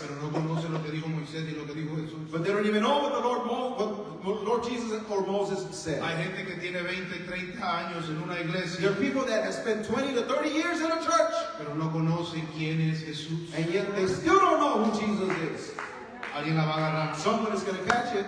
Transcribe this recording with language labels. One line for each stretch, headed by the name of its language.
Spanish: pero no conocen lo que dijo Moisés y lo que dijo Jesús.
English: but they don't even know what the Lord Jesus or Moses said.
Spanish: Hay gente que tiene 20, 30 años en una
English: There
Spanish: iglesia,
English: are people that have spent 20 to 30 years in a church,
Spanish: pero no conocen quién es Jesús.
English: and yet they still don't know who Jesus is.
Spanish: Alguien la va a agarrar.
English: Someone is going to catch it.